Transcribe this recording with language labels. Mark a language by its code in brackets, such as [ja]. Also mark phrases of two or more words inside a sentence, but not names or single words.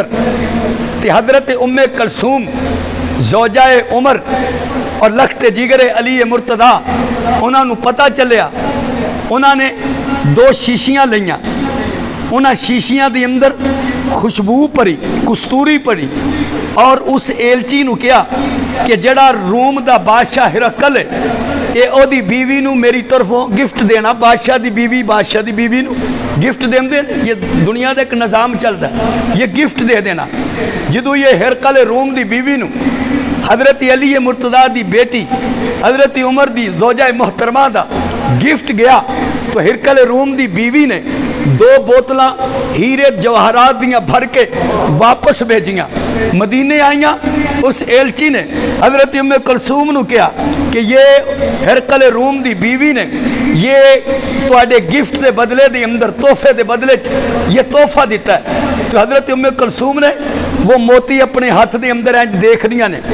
[pa] تے حضرت ام کلثوم زوجہ عمر اور لخت جگر علی مرتضیٰ انہاں نو پتہ چلیا, انہاں نے 2 شیشیاں لیاں. انہاں شیشیاں دے اندر خوشبو پڑی, کستوری پڑی, اور اس ایلچی نو کیا کہ جڑا روم دا بادشاہ ہرقل ہے اے او دی بیوی نو میری طرفوں گفٹ دینا. بادشاہ دی بیوی نو گفٹ دین دے. یہ دنیا دا ایک نظام چلتا ہے, یہ گفٹ دے دینا. جدو یہ ہرقل روم دی بیوی نو حضرت علی مرتضیٰ دی بیٹی حضرت عمر دی زوجہ محترمہ دا گفٹ گیا تو ہرقل روم دی بیوی نے 2 بوتلاں ہیرے جواہرات دیاں بھر کے واپس بھیجیاں. مدینے آئیاں, اس ایلچی نے حضرت ام کلثوم نو کیا کہ یہ ہرقل روم دی بیوی نے یہ تواڈے گفٹ دے بدلے دے اندر تحفے دے بدلے یہ تحفہ دیتا ہے. تو حضرت ام کلثوم نے وہ موتی اپنے ہاتھ دے اندر دیکھ رہی نے.